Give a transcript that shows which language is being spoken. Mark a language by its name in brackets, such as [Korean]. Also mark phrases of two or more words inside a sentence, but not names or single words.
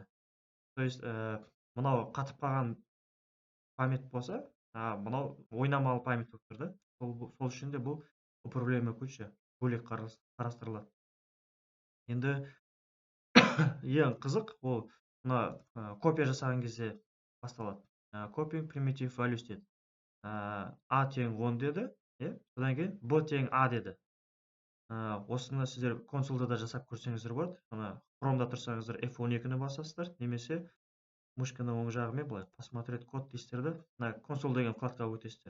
[Kazakh] То есть мынау қатып қалған память болса, мынау ойнамалы память болып тұр да. Сол үшін де бұл управляемый көше бөлек қарастырылады. Енді ең қызық ол мына копия жасаған кезде басталады. [English] Copying primitive values [Kazakh] деді. A тең 10 деді, содан кейін B тең A деді. Осыны сіздер консольда да жасап көрсеңіздер болады. Chrome'да тұрсаңыздар F12-ні басасыздар, немесе мышканы оң жағымен былай [Russian] посмотреть код [Kazakh] дейсіздер да, консоль деген вкладкаға өтесіздер.